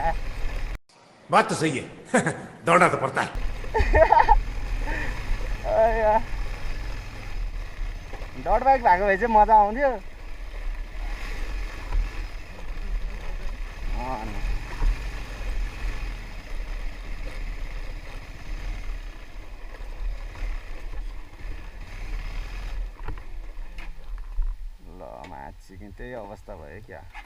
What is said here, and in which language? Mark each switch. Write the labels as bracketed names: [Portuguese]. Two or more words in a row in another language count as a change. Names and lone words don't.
[Hindi] बात तो सही है दौड़ना तो पड़ता है [Nepali] डट बाइक भएको भए चाहिँ मजा आउँथ्यो ल माछिक्ने त्यही अवस्था भयो क्या